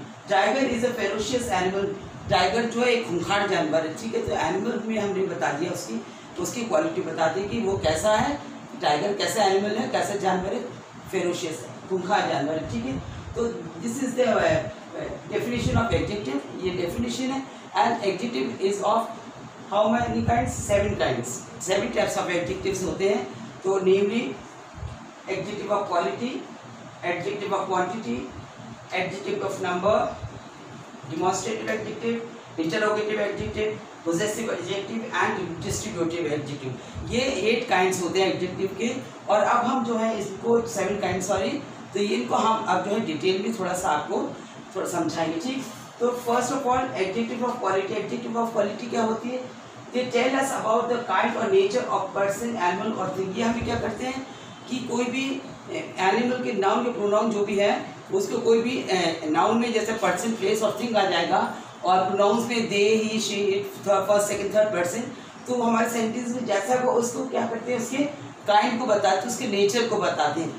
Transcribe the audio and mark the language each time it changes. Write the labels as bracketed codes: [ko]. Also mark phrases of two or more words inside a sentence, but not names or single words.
[en] tiger is a ferocious animal. [hi] टाइगर जो है एक खूंखार जानवर है. ठीक है, तो एनिमल में हमने बता दिया उसकी क्वालिटी बता दी कि वो कैसा है, टाइगर कैसा एनिमल है, कैसा जानवर है, फेरोशियस है, खूंखार जानवर है. ठीक है, तो [en] this is the definition of adjective. [hi] ये डेफिनेशन है. [en] and adjective is of how many kinds? 7 kinds. 7 types of adjectives [hi] होते हैं. तो [en] namely adjective of quality, adjective of quantity, adjective of number, demonstrative adjective, interrogative adjective, possessive adjective and distributive adjective. [hi] ये 8 काइंड्स होते हैं एडजेक्टिव के. और अब हम जो है इसको 7 [en] kind sorry, [hi] तो इनको हम अब जो है डिटेल में थोड़ा सा आपको थोड़ा समझाएंगे. ठीक, तो [en] first of all adjective of quality. adjective of quality [hi] क्या होती है? [en] they tell us about the kind or nature of person, animal or thing. [hi] ये हमें क्या करते हैं कि कोई भी एनिमल के नाउन के प्रोनाउन जो भी है उसको, कोई भी नाउन में जैसे [en] person, place [hi] और थिंग आ जाएगा, और प्रोनाउंस में [en] they, he, she, it, first second third person. [hi] तो हमारे सेंटेंस में जैसा वो उसको क्या करते हैं, उसके काइंड को बताते हैं, उसके नेचर को बताते हैं.